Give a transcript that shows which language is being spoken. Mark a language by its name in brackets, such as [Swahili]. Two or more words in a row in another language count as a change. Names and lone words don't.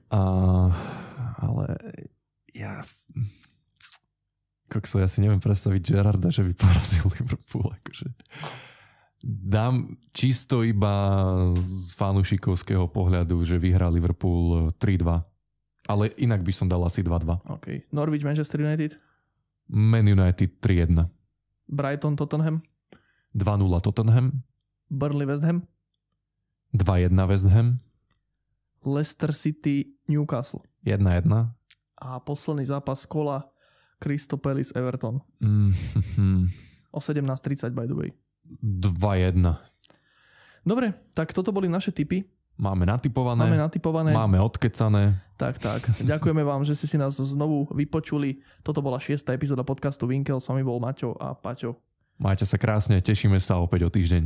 [Slovak] Ale ja si neviem predstaviť Gerrarda, že by porazil Liverpool. Akože. Dám čisto iba z fanúšikovského pohľadu, že vyhrá Liverpool 3-2. Ale inak by som dal asi 2-2. OK. Norwich, Manchester United? Man United 3-1. Brighton, Tottenham? 2-0 Tottenham. Burnley, West Ham? 2-1 West Ham. Leicester City, Newcastle? 1-1. A posledný zápas kola Crystal Palace, Everton. O 17:30 [English] by the way. [Slovak] 2-1. Dobre, tak toto boli naše tipy. Máme natipované. Máme odkecané. Tak. Ďakujeme vám, že ste si nás znovu vypočuli. Toto bola 6. epizóda podcastu Winkel. S vami bol Maťo a Paťo. Majte sa krásne, tešíme sa opäť o týždeň.